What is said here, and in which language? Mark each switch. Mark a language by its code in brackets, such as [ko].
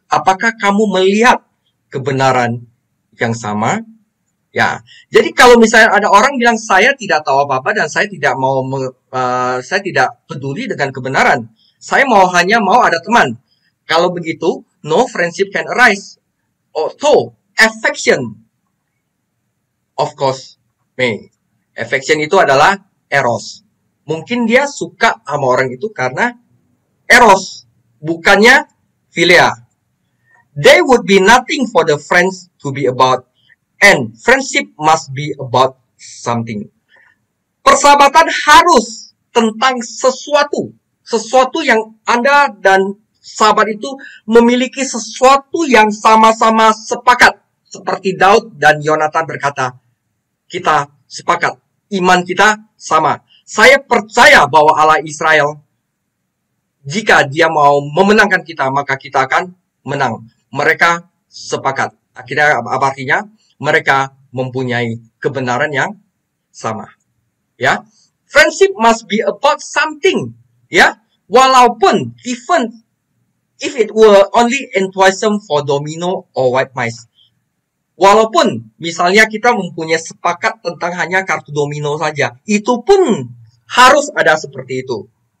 [id] Apakah kamu melihat kebenaran yang sama? Ya, jadi kalau misalnya ada orang bilang saya tidak tahu apa-apa dan saya tidak mau, saya tidak peduli dengan kebenaran. Saya hanya mau ada teman. Kalau begitu, [en] no friendship can arise. So, affection, of course, may. [id] Affection itu adalah eros. Mungkin dia suka sama orang itu karena eros, bukannya philia. [en] There would be nothing for the friends to be about. And friendship must be about something. [id] Persahabatan harus tentang sesuatu. Sesuatu yang Anda dan sahabat itu memiliki sesuatu yang sama-sama sepakat. Seperti Daud dan Yonatan berkata, kita sepakat. Iman kita sama. Saya percaya bahwa Allah Israel, jika dia mau memenangkan kita, maka kita akan menang. Mereka sepakat. Akhirnya apa artinya? Mereka mempunyai kebenaran yang sama. [en] Ya, friendship must be about something. Ya, walaupun even if it were only enthusiasm for domino or white mice. [id] Walaupun misalnya kita mempunyai sepakat tentang hanya kartu domino saja, itu pun harus ada seperti itu.